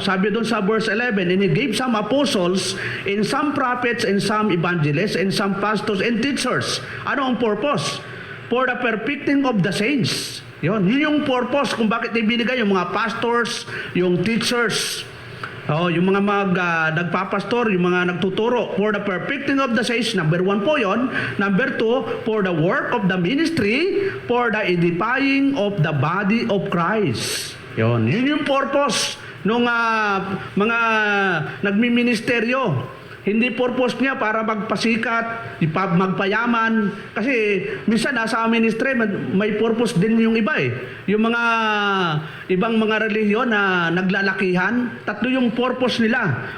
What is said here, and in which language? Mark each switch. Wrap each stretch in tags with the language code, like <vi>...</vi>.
<tl>Sabi doon sa verse 11,</tl> <en>and he gave some apostles, and some prophets, and some evangelists, and some pastors and teachers.</en> <tl>Ano ang purpose?</tl> <en>For the perfecting of the saints.</en> <tl>Yun yung purpose kung bakit ibinigay yung mga pastors, yung teachers, yung mga nagpapastor, yung mga nagtuturo.</tl> <en>For the perfecting of the saints, number 1 po yon. Number 2, for the work of the ministry, for the edifying of the body of Christ.</en> <tl>Yun yung purpose ng mga nagmiministeryo. Hindi purpose niya para magpasikat, magpayaman. Kasi minsan nasa ministry, may purpose din yung iba eh. Yung mga ibang mga relihiyon na naglalakihan, tatlo yung purpose nila.</tl>